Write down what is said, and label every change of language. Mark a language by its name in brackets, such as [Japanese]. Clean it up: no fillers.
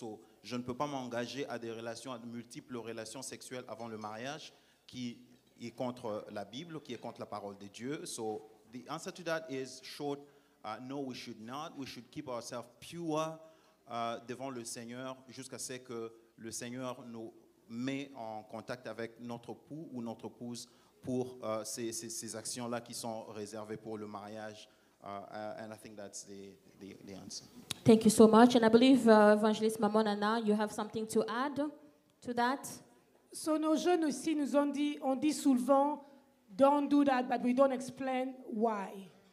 [French] So, je ne peux pas m'engager à des relations, à de multiples relations sexuelles avant le mariage qui est contre la Bible, qui est contre la parole de Dieu. [English] So, the answer to that is short, no, we should not. We should keep ourselves pure [French] devant le Seigneur jusqu'à ce que le Seigneur nous met en contact avec notre époux ou notre épouse pour ces actions-là qui sont réservées pour le mariage. [English] And I think that's the answer. Thank you so much. And I believe, Evangelist Mamonana, you have something to add to that? So [French] nos jeunes aussi nous ont dit, on dit souvent, [English] don't do that, but we don't explain why.